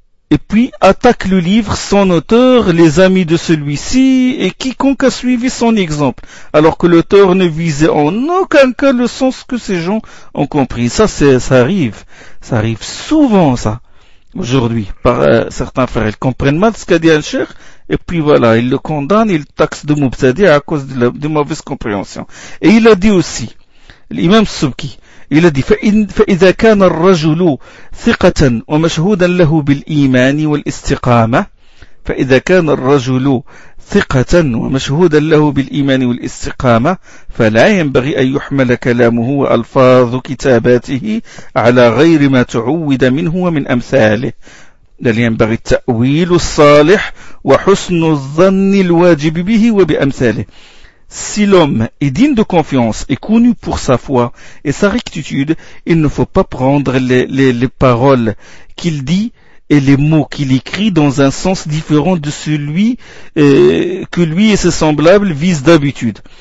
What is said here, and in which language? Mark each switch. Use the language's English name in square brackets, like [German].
[French] Et puis attaque le livre, son auteur, les amis de celui-ci et quiconque a suivi son exemple, alors que l'auteur ne visait en aucun cas le sens que ces gens ont compris. Ça arrive souvent ça aujourd'hui par certains frères. Ils comprennent mal ce qu'a dit un cheikh et puis voilà, ils le condamnent, ils le taxent de mubtadi à cause de mauvaise compréhension. Et il a dit [Arabic] aussi, l'imam Subki, il a dit, فإذا كان الرجل ثقة ومشهودا له بالإيمان والاستقامة فإذا كان الرجل ثقة ومشهودا له بالإيمان والاستقامة فلا ينبغي أن يحمل كلامه وألفاظ كتاباته على غير ما تعود منه ومن أمثاله بل ينبغي التأويل الصالح وحسن الظن الواجب به وبأمثاله. [French] Si l'homme est digne de confiance et connu pour sa foi et sa rectitude, il ne faut pas prendre les paroles qu'il dit et les mots qu'il écrit dans un sens différent de celui que lui et ses semblables visent d'habitude.